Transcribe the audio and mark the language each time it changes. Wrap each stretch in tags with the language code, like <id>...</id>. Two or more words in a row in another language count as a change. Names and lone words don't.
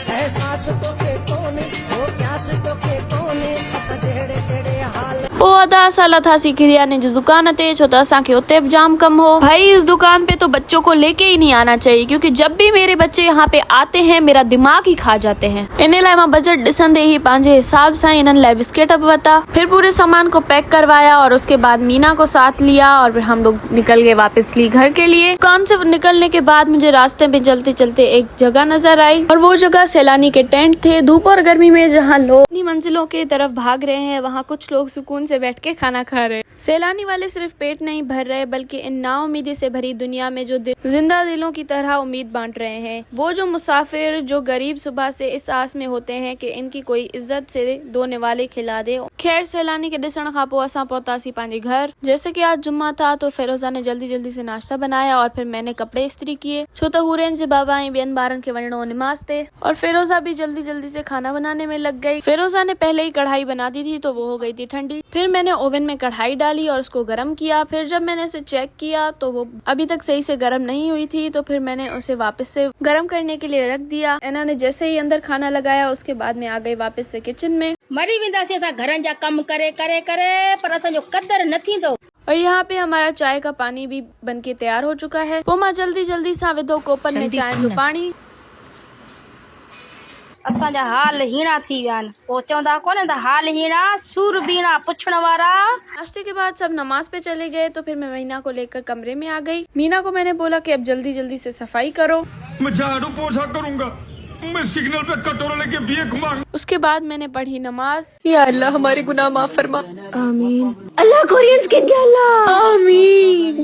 <sd>पोइ अदा असां लथासीं किरियाने जी दुकान ते, छो त असांखे उते बि जाम कम हो।</sd> <ur>بھائی اس دکان پہ تو بچوں کو لیکے ہی نہیں آنا چاہیے، کیونکہ جب بھی میرے بچے یہاں پہ آتے ہیں میرا دماغ ہی کھا جاتے ہیں.</ur> <sd>इन लाइ मां बजट ॾिसंदे ही पंहिंजे हिसाब सां इन्हनि लाइ बिस्किट बि वरिता।</sd> <ur>پھر پورے سامان کو پیک کروایا اور اسکے بعد مینا کو ساتھ لیا اور پھر ہم لوگ نکل گئے واپس لی گھر کے لیے. دکان سے نکلنے کے بعد مجھے راستے میں چلتے چلتے ایک جگہ نظر آئی، اور وہ جگہ سیلانی کے ٹینٹ تھے. دھوپ اور گرمی میں جہاں لوگ اپنی منزلوں کے طرف بھاگ رہے ہیں، وہاں کچھ لوگ سکون سے بیٹھ کے کھانا کھا رہے ہیں. سیلانی والے صرف پیٹ نہیں بھر رہے، بلکہ ان ناامیدی سے بھری دنیا میں جو زندہ دلوں کی طرح امید بانٹ رہے ہیں. وہ جو مسافر، جو غریب صبح سے اس آس میں ہوتے ہیں کہ انکی کوئی عزت سے دو نوالے کھلا دے.</ur> <sd>खैर सैलानी के ॾिसण खां पोइ असां पहुतासीं पंहिंजे घर।</sd> <ur>جیسے کہ آج جمعہ تھا تو فیروزہ نے جلدی جلدی سے ناشتہ بنایا اور پھر میں نے کپڑے استری کیے,</ur> <sd>छो त हुरैन जे बाबा ऐं ॿियनि ॿारनि खे वञणो निमाज़ ते।</sd> <ur>اور فیروزہ بھی جلدی جلدی سے کھانا بنانے میں لگ گئی۔ فیروزہ نے پہلے ہی کڑاہی بنا دی تھی تو وہ ہو گئی تھی ٹھنڈی. پھر میں نے اوون میں کڑاہی ڈالی اور اسکو گرم کیا۔ پھر جب میں نے اسے چیک کیا تو وہ ابھی تک صحیح سے گرم نہیں ہوئی تھی، تو پھر میں نے اسے واپس سے گرم کرنے کے لیے رکھ دیا. انہوں نے جیسے ہی اندر کھانا لگایا اسکے بعد میں آ گئی واپس سے کچن میں.</ur> <sd>मरी वेंदासीं असां घरनि जा कम करे करे करे, पर असांजो कदर न थींदो।</sd> <ur>اور یہاں پہ ہمارا چائے کا پانی بھی بنکے تیار ہو چکا ہے.</ur> <sd>पोइ मां जल्दी जल्दी सां विधो कोपन में चाय जो पानी। असांजा हाल हीणा थी विया आहिनि, पोइ चवंदा कोन्ह त हाल हीणा सूर बीणा पुछण वारा।</sd> <ur>ناشتے کے بعد سب نماز پہ چلے گئے، تو پھر میں مینا کو لیکر کمرے میں آ گئی. مینا کو میں نے بولا کہ اب جلدی جلدی سے صفائی کرو, میں جھاڑو پوچا کروں گا، میں سگنل پہ کٹورا لیکے بھیک مانگ. اسکے بعد میں نے پڑھی نماز. یا اللہ ہمارے گناہ معاف فرما، آمین۔ اللہ</ur> <en>Korean skin</en> <ur>کے اللہ، آمین.</ur>